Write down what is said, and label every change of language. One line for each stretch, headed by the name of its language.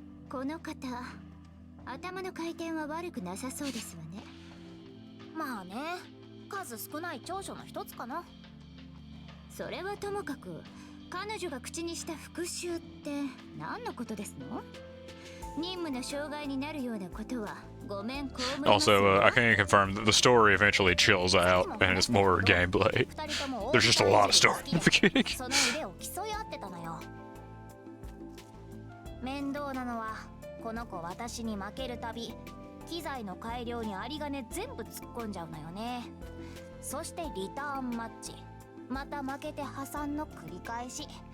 Japanese: この方、頭の回転は悪くなさそうですわね。まあね、数少ない長所の一つかな。それはともかく、彼女が口にした復讐って何のことですの？任務の障害になるようなことはごめんこうも。
English: Also, I can confirm that the story eventually chills out and it's more gameplay. There's just a lot of story in the beginning.
Japanese: その腕を競い合ってたのよ。面倒なのはこの子私に負けるたび機材の改良に有り金全部突っ込んじゃうのよね。そしてリターンマッチ、また負けて破産の繰り返し。